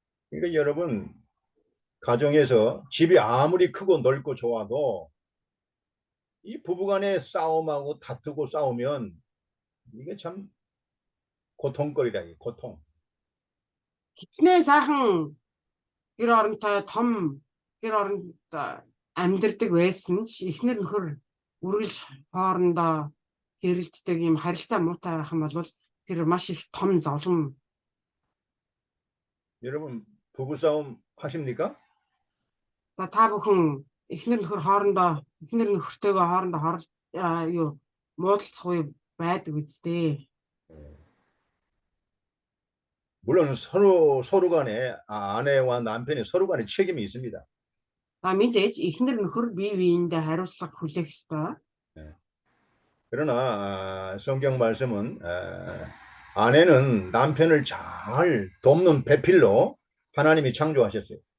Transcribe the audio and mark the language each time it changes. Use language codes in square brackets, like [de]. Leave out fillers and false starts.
[ko] 그러니까 여러분 가정에서 집이 아무리 크고 넓고 좋아도 이 부부간에 싸움하고 다투고 싸우면 이게 참 고통거리다. 고통. [mn] Хичнээн сайхан гэр оронтой том гэр оронд амьдардаг байсан ч эхнэр нөхөр үргэлж хоорондоо хэрэлддэг юм харилцаа муутай байх юм бол тэр маш их том зовлон. [ko] 여러분 부부싸움 하십니까? [mn] За та бүхэн эхнэр нөхөртэйгээ хоорондоо муудалцах үе байдаг үстэй. [ko] 물론 서로 간에 아내와 남편이 서로 간에 책임이 있습니다. [mn] Мэдээж эхнэр нөхөр бие биендээ хариуцлага хүлээх ёстой. [ko] 그러나 성경 말씀은 아내는 남편을 잘 돕는 배필로 하나님이 창조하셨어요.